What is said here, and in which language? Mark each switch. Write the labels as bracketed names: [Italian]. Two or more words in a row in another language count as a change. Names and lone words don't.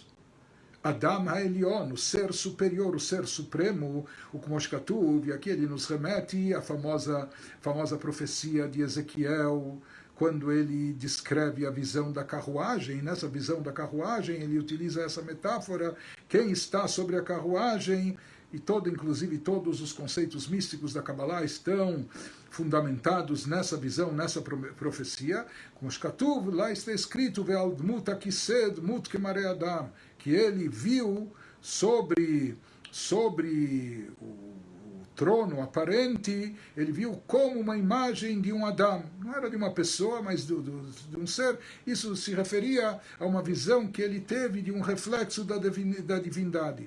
[Hebrew] אדם העליון, [Portuguese] o ser superior, o ser supremo, o [Hebrew] כמו שכתוב, [Portuguese] e aqui ele nos remete à famosa profecia de Ezequiel, quando ele descreve a visão da carruagem. Nessa visão da carruagem ele utiliza essa metáfora, quem está sobre a carruagem, e inclusive todos os conceitos místicos da Kabbalah estão fundamentados nessa visão, nessa profecia. Como Shkatuv, lá está escrito, [Hebrew] ועל דמות הכסא דמות כמראה אדם, [Portuguese] que ele viu sobre o trono aparente, ele viu como uma imagem de um Adam. Não era de uma pessoa, mas de um ser. Isso se referia a uma visão que ele teve de um reflexo da divindade.